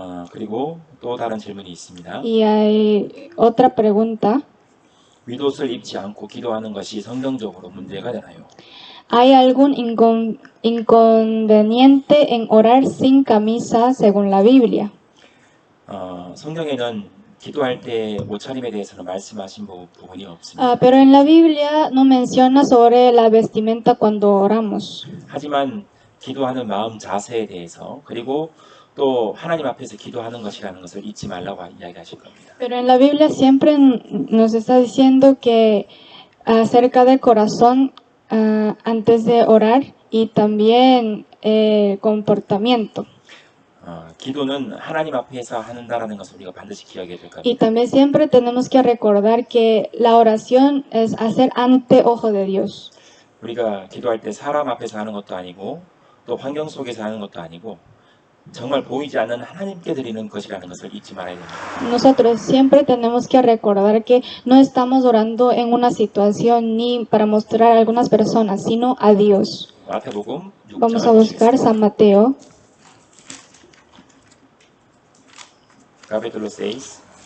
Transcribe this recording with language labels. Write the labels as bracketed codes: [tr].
[ko] 그리고 또 다른 질문이 있습니다. [es] Y hay otra pregunta. [ko] 윗옷을 입지 않고 기도하는 것이 성경적으로 문제가 되나요? [es] ¿Hay algún inconveniente en orar sin camisa según la Biblia? [ko] 성경에는 기도할 때 옷차림에 대해서는 말씀하신 부분이 없습니다. [es] Pero en la Biblia no menciona sobre la vestimenta cuando oramos. [ko] 하지만 기도하는 마음 자세에 대해서 그리고 또 하나님 앞에서 기도하는 것이라는 것을 잊지 말라고 이야기하실 겁니다. [es] Pero en la Biblia siempre nos está diciendo que acerca del corazón antes de orar y también comportamiento. [ko] 기도는 하나님 앞에서 한다라는 것을 우리가 반드시 기억해야 될 [es] Y [ko] 겁니다. [es] también siempre tenemos que recordar que la oración es hacer ante ojo de Dios. [ko] 우리가 기도할 때 사람 앞에서 하는 것도 아니고 또 환경 속에서 하는 것도 아니고 정말 보이지 않는 하나님께 드리는 것이라는 것을 잊지 말아야 됩니다. [es] Nosotros siempre tenemos que recordar que no estamos orando en una situación ni para mostrar a algunas personas, sino a Dios. [ko] 마태복음 [es] Vamos a [ko] 6장 [es] buscar [ko] 보시겠습니다. [es] San Mateo, capítulo 6.